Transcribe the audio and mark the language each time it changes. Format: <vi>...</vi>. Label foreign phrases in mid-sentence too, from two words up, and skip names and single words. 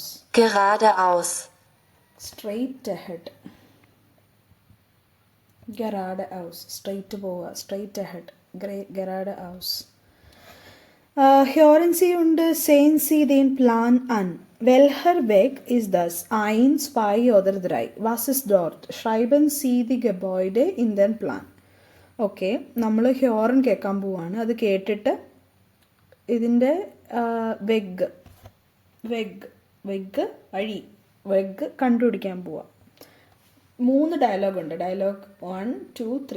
<de>Geradeaus.</de> <en>straight ahead, geradeaus, straight പോവുക, straight ahead,</en> <de>geradeaus. Hören Sie und sehen Sie den Plan an. Welcher Weg ist das? 1, 2 oder 3? Was ist dort? Schreiben Sie die Gebäude in den Plan.</de> <ml>ഓക്കെ, നമ്മൾ ഹ്യോറൻ കേൾക്കാൻ പോവാണ്. അത് കേട്ടിട്ട് ഇതിൻ്റെ വെഗ് വഴി കണ്ടുപിടിക്കാൻ പോവാം. 3 ഡയലോഗുണ്ട്. ഡയലോഗ് 1, 2, 3.</ml>